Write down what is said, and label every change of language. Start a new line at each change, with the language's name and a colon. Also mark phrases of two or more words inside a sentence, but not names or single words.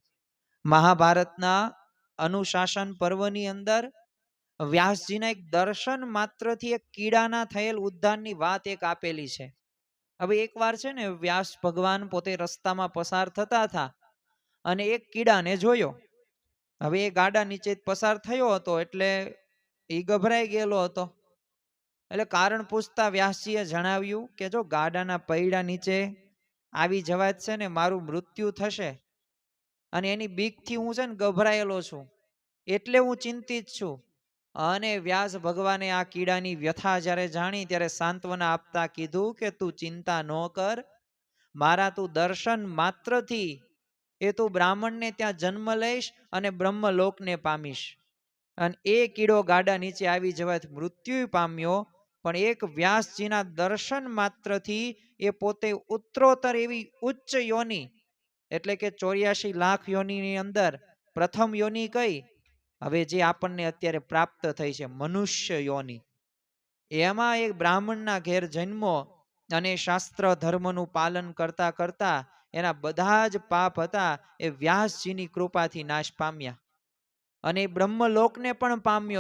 Gujarati: મહાભારતના અનુશાસન પર્વની અંદર વ્યાસજીના એક દર્શન માત્રથી એક કીડાના થયેલ ઉદ્ધારની વાત એક આપેલી છે। હવે એક વાર છે ને વ્યાસ ભગવાન પોતે રસ્તામાં પસાર થતા થા અને એક કીડાને જોયો। હવે એ ગાડા નીચે પસાર થયો હતો એટલે એ ગભરાઈ ગેલો હતો। એટલે કારણ પૂછતા વ્યાસજીએ જણાવ્યું કે જો ગાડાના પૈડા નીચે આવી જવાય છે ને મારું મૃત્યુ થશે અને એની બીકથી હું છે ને ગભરાયેલો છું એટલે હું ચિંતિત છું। અને વ્યાસ ભગવાને આ કીડાની વ્યથા જ્યારે જાણી ત્યારે સાંત્વના આપતા કીધું કે તૂ ચિંતા ન કર, મારા તૂ દર્શન માત્રથી એ તૂ બ્રાહ્મણ ને ત્યાં જન્મ લઈશ અને બ્રહ્મલોક ને પામીશ। અને એ કીડો ગાડા નીચે આવી જવાય મૃત્યુ પામ્યો પણ એક વ્યાસજીના દર્શન માત્રથી એ પોતે ઉત્તરોત્તર એવી ઉચ્ચ યોની, એટલે કે 84 લાખ યોનીની અંદર પ્રથમ યોની કઈ? હવે જે આપણને અત્યારે પ્રાપ્ત થઈ છે મનુષ્ય યોની, એમાં એક બ્રાહ્મણના ઘેર જન્મો અને શાસ્ત્ર ધર્મનું પાલન કરતા કરતા એના બધા જ પાપ હતા એ વ્યાસજીની કૃપાથી નાશ પામ્યા અને બ્રહ્મલોકને પણ પામ્યો.